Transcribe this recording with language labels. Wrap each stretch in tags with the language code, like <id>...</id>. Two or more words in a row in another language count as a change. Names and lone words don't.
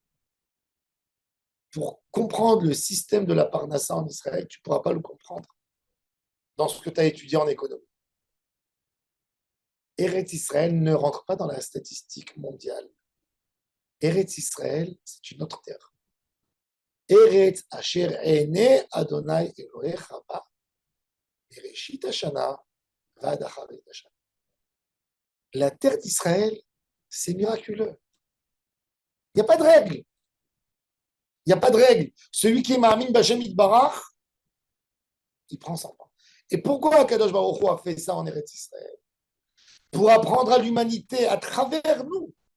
<fr>Pour comprendre le système de la parnassa en Israël, tu ne pourras pas le comprendre dans ce que tu as étudié en économie. Eretz Israël ne rentre pas dans la statistique mondiale. Eretz Israël, c'est une autre terre.</fr> <he>ארץ אשר עיני אדוני אלוהיך בה מראשית השנה ועד אחרית השנה.</he> <fr>La terre d'Israël, c'est miraculeux. Il n'y a pas de règle. Il n'y a pas de règle. Celui qui est</fr> <he>מאמין בהשם יתברך,</he> <fr>il prend son pain. Et pourquoi</fr> <he>הקדוש ברוך הוא</he> <fr>a fait ça en Eretz Israël? Pour apprendre à l'humanité à travers nous.</fr>